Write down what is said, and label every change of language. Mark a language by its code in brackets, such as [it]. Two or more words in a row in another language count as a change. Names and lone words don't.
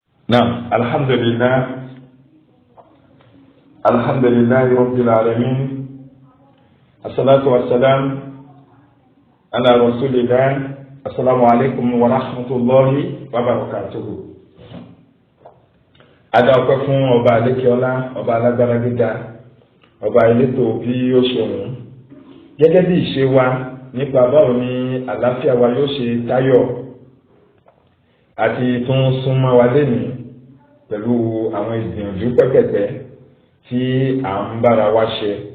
[ar] نعم الحمد لله رب العالمين الصلاة والسلام على رسول الله السلام عليكم ورحمة الله وبركاته. [yo] Adáwọ̀pẹ́ fún ọba Adékíọlá, ọba alágbára gíga, ọba elétò bí ó ṣe wù. Gẹ́gẹ́ bí ìṣe wa nípa báwo ni àlàáfíà wa yóò ṣe tayọ̀ àti tún súnmọ́ wa lénìí pẹ̀lú àwọn ìgbìyànjú pẹ́pẹ̀pẹ́ tí à ń bára wa ṣe.